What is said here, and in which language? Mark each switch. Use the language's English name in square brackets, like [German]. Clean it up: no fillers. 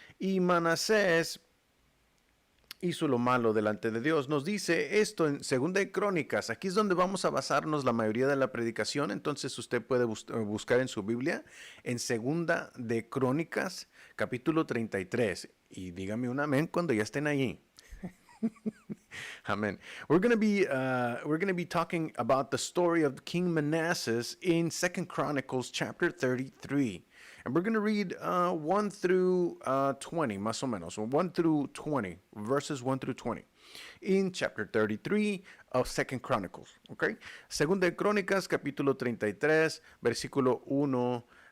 [Spanish] Y Manasés hizo lo malo delante de Dios. Nos dice esto en Segunda de Crónicas. Aquí es donde vamos a basarnos la mayoría de la predicación. Entonces usted puede buscar en su Biblia en Segunda de Crónicas, capítulo 33. Y dígame un amén cuando ya estén allí. [English] Amen. We're going to be talking about the story of King Manasseh in Second Chronicles chapter 33. And we're going to read 1 through 20, [Spanish] más o menos, [English] 1 through 20, verses 1 through 20, in chapter 33 of Second Chronicles, okay? [Spanish] Segunda de Crónicas, capítulo 33, versículo 1.